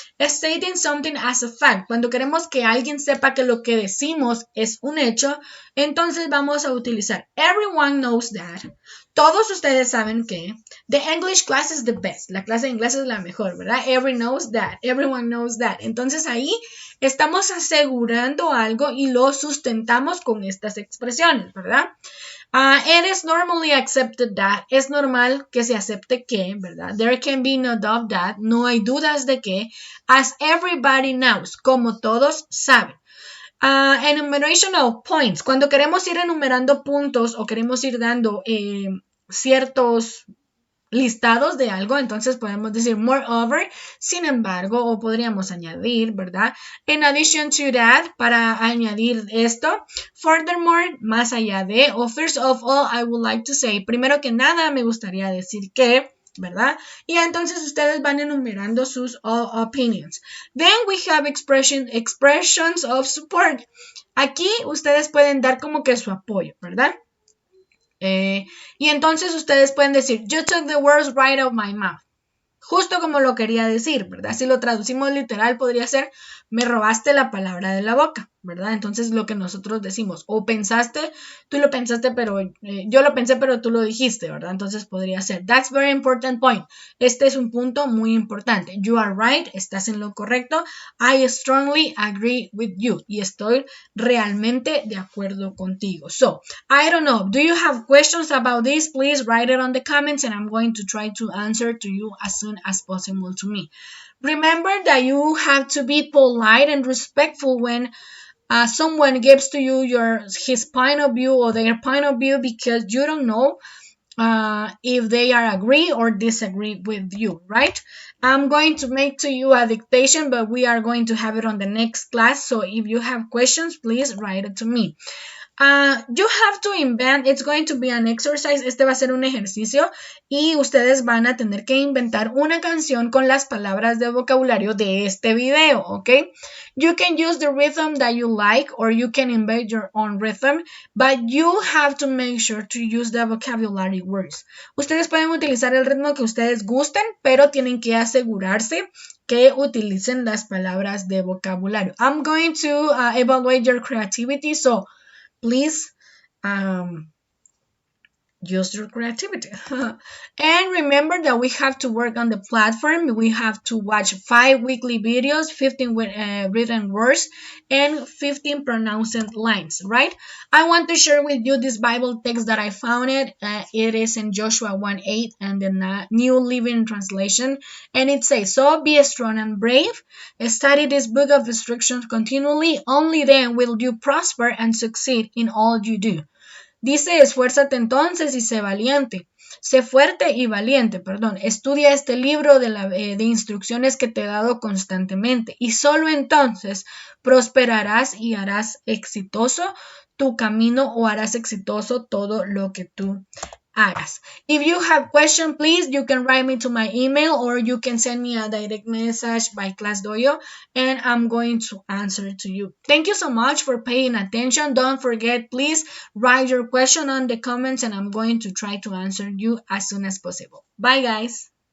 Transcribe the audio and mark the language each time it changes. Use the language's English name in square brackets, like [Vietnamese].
[English] Stating something as a fact, [Spanish] cuando queremos que alguien sepa que lo que decimos es un hecho, entonces vamos a utilizar [English] everyone knows that. [Spanish] Todos ustedes saben que [English] the English class is the best. [Spanish] La clase de inglés es la mejor, ¿verdad? [English] Everyone knows that. [Spanish] Entonces ahí estamos asegurando algo y lo sustentamos con estas expresiones, ¿verdad? [English] It is normally accepted that. [Spanish] Es normal que se acepte que, ¿verdad? [English] There can be no doubt that. [Spanish] No hay dudas de que. [English] As everybody knows. [Spanish] Como todos saben. [English] Enumeration of points. [Spanish] Cuando queremos ir enumerando puntos o queremos ir dando ciertos listados de algo, entonces podemos decir moreover, sin embargo, o podríamos añadir, ¿verdad? [English] In addition to that, [Spanish] para añadir esto, furthermore, más allá de, o [English] first of all, I would like to say, [Spanish] primero que nada, me gustaría decir que, ¿verdad? Y entonces ustedes van enumerando sus opinions. [English] Then we have expressions of support. [Spanish] Aquí ustedes pueden dar como que su apoyo, ¿verdad? Y entonces ustedes pueden decir, [English] you took the words right out of my mouth. [Spanish] Justo como lo quería decir, ¿verdad? Si lo traducimos literal podría ser, me robaste la palabra de la boca, ¿verdad? Entonces lo que nosotros decimos, o pensaste, tú lo pensaste, pero yo lo pensé, pero tú lo dijiste, ¿verdad? Entonces podría ser, [English] that's very important point. [Spanish] Este es un punto muy importante. [English] You are right, [Spanish] estás en lo correcto. [English] I strongly agree with you. [Spanish] Y estoy realmente de acuerdo contigo. [English] So, I don't know. Do you have questions about this? Please write it on the comments and I'm going to try to answer to you as soon as possible to me. Remember that you have to be polite and respectful when someone gives to you his point of view or their point of view because you don't know if they are agree or disagree with you, right? I'm going to make to you a dictation, but we are going to have it on the next class. So if you have questions, please write it to me. You have to invent, it's going to be an exercise, [Spanish] este va a ser un ejercicio y ustedes van a tener que inventar una canción con las palabras de vocabulario de este video, ¿ok? [English] You can use the rhythm that you like or you can invent your own rhythm, but you have to make sure to use the vocabulary words. [Spanish] Ustedes pueden utilizar el ritmo que ustedes gusten, pero tienen que asegurarse que utilicen las palabras de vocabulario. [English] I'm going to evaluate your creativity, so please use your creativity. And remember that we have to work on the platform. We have to watch 5 weekly videos, 15 written words, and 15 pronounced lines, right? I want to share with you this Bible text that I found it. It is in Joshua 1:8 and the New Living Translation. And it says, so be strong and brave. Study this book of instructions continually. Only then will you prosper and succeed in all you do. [Spanish] Dice, esfuérzate entonces y sé valiente. Sé fuerte y valiente, perdón. Estudia este libro de instrucciones que te he dado constantemente y solo entonces prosperarás y harás exitoso tu camino o harás exitoso todo lo que tú hagas. [English] If you have questions, please, you can write me to my email or you can send me a direct message by ClassDojo and I'm going to answer to you. Thank you so much for paying attention. Don't forget, please write your question on the comments and I'm going to try to answer you as soon as possible. Bye, guys.